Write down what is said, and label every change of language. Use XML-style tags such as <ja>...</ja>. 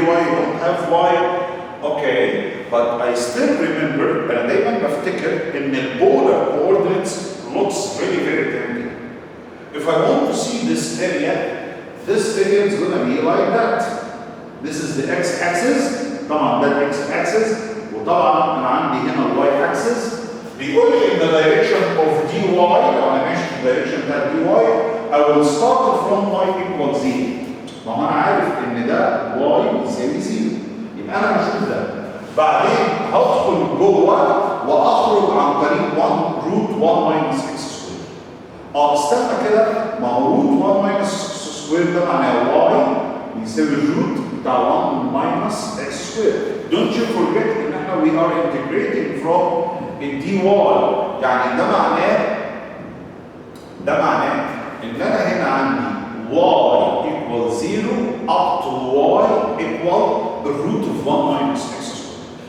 <en>You don't have y. Okay, but I still remember, and</en> <ar>دايما بفتكر ان</ar> <en>البولار coordinates looks very, very tempting. If I want to see this area is going to be like that. This is the x-axis.</en> <ar>طبعا ده x-axis. وطبعا انا عندي هنا y-axis. بيقول لي</ar> <en>in the direction of dy.</en> <ar>لو انا ماشي في الدايركشن بتاع</ar> <en>dy, I will start from y equals 0.</en> <ar>ما هو انا عارف ان ده y يساوي 0. يبقى انا هشوف ده. بعدين هدخل جوه واخرج عن طريق 1 روت 1 minus x squared. استنى كده، ما هو روت 1 minus x squared ده معناه y يساوي الروت بتاع 1 minus x squared.</ar> <en>Don't you forget</en> <ar>ان احنا</ar> <en>we are integrating from dy.</en> <ar>يعني ده معناه ان انا هنا عندي</ar> <en>y equals 0 up to y equal the root of 1 minus x squared.</en>